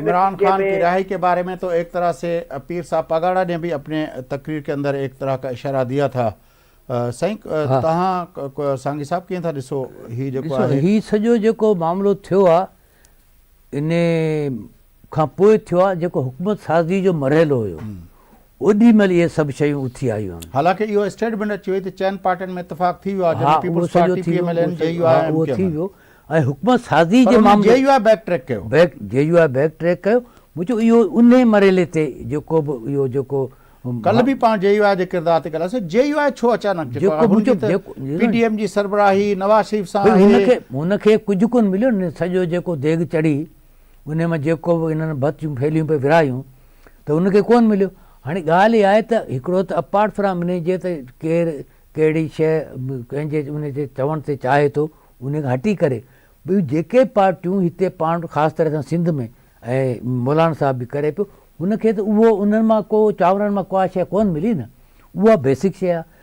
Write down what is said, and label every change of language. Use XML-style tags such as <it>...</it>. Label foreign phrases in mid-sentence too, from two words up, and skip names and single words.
<ur>عمران خان کی رہائی کے بارے میں تو ایک طرح سے پیر صاحب پگاڑا نے بھی اپنے تقریر کے اندر ایک طرح کا اشارہ دیا تھا۔</ur> <sd>تہاں سانگی صاحب کہیں تھا ॾिसो ہی سجو جو معاملو تھو ان کھاں پوئے تھو جو حکومت سازی جو مرحلو ہو ओॾी महिल इहे सभु शयूं उथी आयूं आहिनि। हालांकि इहो स्टेटमेंट अची वई त 4 पार्टियुनि में इत्तेफ़ाक़ थी वियो आहे, जंहिंमें पीपल्स पार्टी, पीएमएल, जेयूआई, उहो थी वियो। ऐं हुकूमत साज़ी जे मामले जेयूआई</sd> <en>back track</en> <sd>कयो, जेयूआई</sd> <en>back track</en> <sd>कयो। मुंहिंजो इहो उन मरहले ते जेको बि इहो जेको कल भी पाण जेयूआई जे किरदार ते ॻाल्हायोसीं, जेयूआई छो अचानक पीडीएम जी सरबराही नवाज शरीफ सां हुनखे कुझु कोन मिलियो न, सॼो जेको देॻ चढ़ी उन में जेको बि हिननि बतियूं फैलियूं पे विरायूं त उनखे कोन मिलियो। हाणे ॻाल्हि इहा आहे त हिकिड़ो त</sd> <en>apart from</en> <sd>इन जे त केरु कहिड़ी शइ कंहिंजे उन जे चवण ते चाहे थो उन खां हटी करे ॿियूं जेके पार्टियूं हिते पाण ख़ासि तरह सां सिंध में ऐं मौलाना साहब बि करे पियो, हुनखे त उहो उन्हनि मां को चांवरनि मां का शइ कोन मिली न, उहा बेसिक शइ आहे।</sd>